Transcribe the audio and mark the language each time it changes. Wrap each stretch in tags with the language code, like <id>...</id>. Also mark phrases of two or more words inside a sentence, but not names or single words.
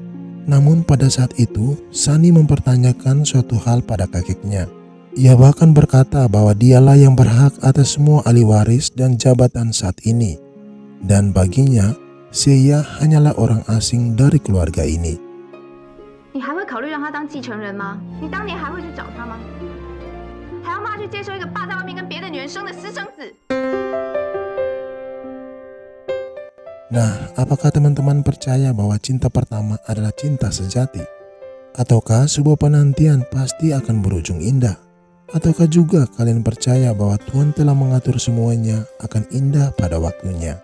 <id>Namun pada saat itu, Sani mempertanyakan suatu hal pada kakeknya. Ia bahkan berkata bahwa dialah yang berhak atas semua ahli waris dan jabatan saat ini. Dan baginya, Xie hanyalah orang asing dari keluarga ini.</id> <zh>你还会考虑让他当继承人吗？你当年还会去找他吗？还要骂去接受一个爸在外面跟别的女人生的私生子？</zh> <id>Nah, apakah teman-teman percaya bahwa cinta pertama adalah cinta sejati? Ataukah sebuah penantian pasti akan berujung indah? Ataukah juga kalian percaya bahwa Tuhan telah mengatur semuanya akan indah pada waktunya?</id>